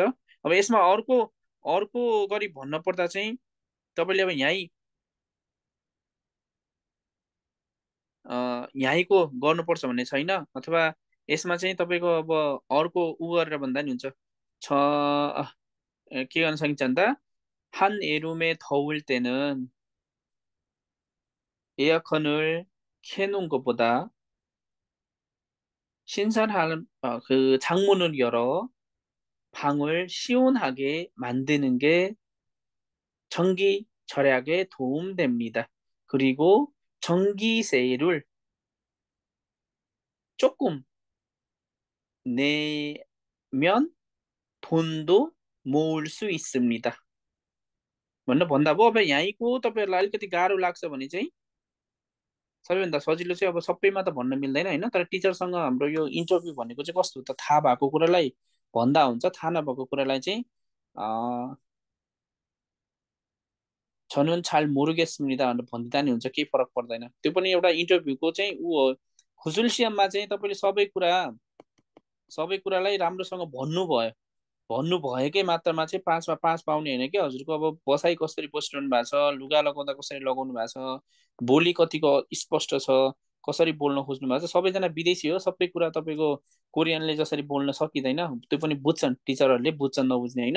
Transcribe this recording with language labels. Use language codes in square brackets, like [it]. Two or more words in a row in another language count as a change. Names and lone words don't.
[ne] अब यसमा अर्को अर्को गरी भन्न पर्दा चाहिँ तपाईँले अब यहीँको गर्नुपर्छ भन्ने छैन, अथवा यसमा चाहिँ तपाईँको अब अर्को उ गरेर भन्दा नि हुन्छ। के गर्न सकिन्छ भन्दा [ko] 한 이름의 더울 때는 에어컨을 켜놓은 것보다 신선한 그 창문을 열어 방을 시원하게 만드는 게 전기 절약에 도움됩니다. 그리고 전기세를 조금 내면 돈도 모을 수 있습니다. [ne] भनेर भन्दा भयो। अब यहीँको तपाईँहरूलाई अलिकति गाह्रो लाग्छ भने चाहिँ सबैभन्दा सजिलो चाहिँ, अब सबैमा त भन्न मिल्दैन होइन, तर टिचरसँग हाम्रो यो इन्टरभ्यू भनेको चाहिँ कस्तो त, थाहा भएको कुरालाई भन्दा हुन्छ, थाहा नभएको कुरालाई चाहिँ [ko] 저는 잘 모르겠습니다 [ne] भनेर भनिदिँदा नि हुन्छ, केही फरक पर्दैन। त्यो पनि एउटा इन्टरभ्यूको चाहिँ ऊ हो। खुसुलसियममा चाहिँ तपाईँले सबै कुरालाई राम्रोसँग भन्नुभयो, भन्नुभएकै मात्रामा चाहिँ 5मा 5 पाउने होइन कि हजुरको। अब बसाइ कसरी बसिरहनु भएको छ, लुगा लगाउँदा कसरी लगाउनु भएको छ, बोली कतिको स्पष्ट छ, कसरी बोल्न खोज्नु भएको छ, सबैजना विदेशी हो, सबै कुरा तपाईँको कोरियनले जसरी बोल्न सकिँदैन, त्यो पनि बुझ्छन्, टिचरहरूले बुझ्छन्, नबुझ्ने होइन।